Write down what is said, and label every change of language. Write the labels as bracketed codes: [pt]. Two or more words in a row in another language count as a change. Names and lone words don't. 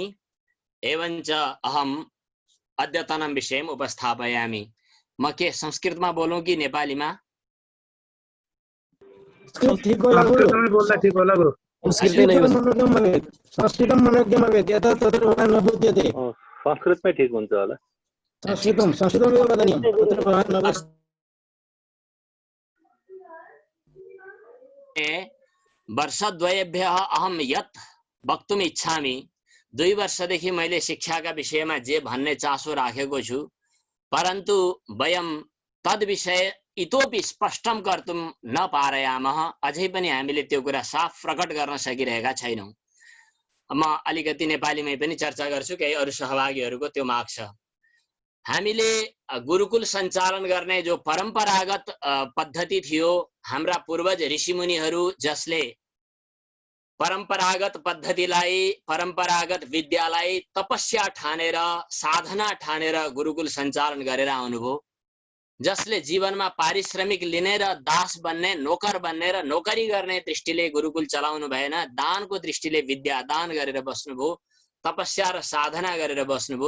[sa] एवं च अहम् अद्यतनं विषयम् उपस्थापयामि। [ne] म के संस्कृतमा बोलूं कि नेपालीमा? संस्कृतं संस्कृतमै ठिक हुन्छ होला। [sa] वर्षद्वयेभ्यः अहं यत् वक्तुम् इच्छामि, [ne] 2 वर्षदेखि मैले शिक्षाका विषयमा जे भन्ने चासो राखेको छु, [sa] परन्तु वयं तद् विषय इतोपि स्पष्टं कर्तुं न पारयामः। [ne] अझै पनि हामीले त्यो कुरा साफ प्रकट गर्न सकिरहेका छैनौं। म अलिकति नेपालीमै पनि चर्चा गर्छु, केही अरू सहभागीहरूको त्यो माग छ। हामीले गुरुकुल सञ्चालन गर्ने जो परम्परागत पद्धति थियो, हाम्रा पूर्वज ऋषिमुनिहरू जसले परम्परागत पद्धतिलाई, परम्परागत विद्यालाई तपस्या ठानेर, साधना ठानेर गुरुकुल सञ्चालन गरेर आउनुभयो, जसले जीवनमा पारिश्रमिक लिने र दास बन्ने, नोकर बन्ने र नोकरी गर्ने दृष्टिले गुरुकुल चलाउनु भएन, दानको दृष्टिले विद्या दान गरेर बस्नुभयो, तपस्या र साधना गरेर बस्नुभयो।